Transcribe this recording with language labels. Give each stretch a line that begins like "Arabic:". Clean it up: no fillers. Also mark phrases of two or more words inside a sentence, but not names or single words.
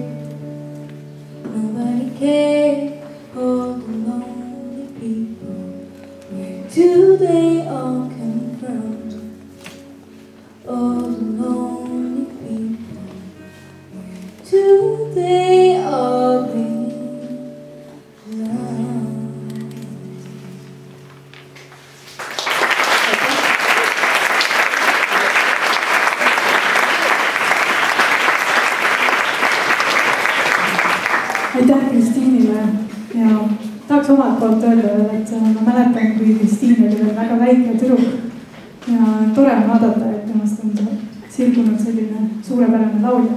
English: Nobody cares, all the lonely people. Where do they all come from? All the lonely people. Where do they all belong?
Estonian: Aitäh Kristiinile ja tahaks omalt poolt öelda, et ma mäletan, kui Kristiin oli veel väga väike tüdruk ja tore on vaadata, et temast on sirgunud selline suurepärane laulja.